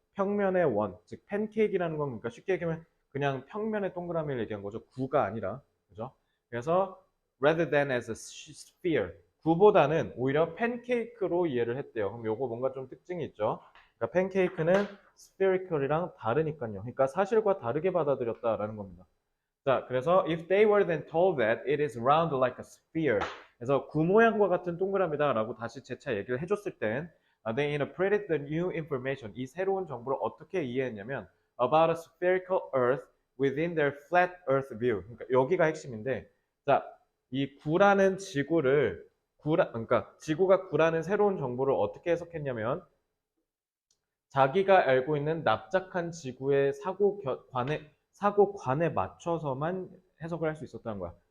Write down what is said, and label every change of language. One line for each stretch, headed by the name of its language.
Korean: 평면의 원, 즉 팬케이크라는 건 그러니까 쉽게 얘기하면 그냥 평면의 동그라미를 얘기한 거죠. 구가 아니라. 그죠? 그래서
English: rather than as a sphere
Korean: 구보다는 오히려 팬케이크로 이해를 했대요. 그럼 요거 뭔가 좀 특징이 있죠. 그러니까 팬케이크는 spherical이랑 다르니까요. 그러니까 사실과 다르게 받아들였다라는 겁니다. 자, 그래서
English: if they were then told that it is round like a sphere.
Korean: 그래서 구 모양과 같은 동그라미다라고 다시 재차 얘기를 해줬을 땐
English: they interpreted the new information.
Korean: 이 새로운 정보를 어떻게 이해했냐면
English: about a spherical earth within their flat earth view.
Korean: 그러니까 여기가 핵심인데 자, 이 구라는 지구를 그러니까 지구가 구라는 새로운 정보를 어떻게 해석했냐면 자기가 알고 있는 납작한 지구의 사고관에 맞춰서만 해석을 할 수 있었다는 거야.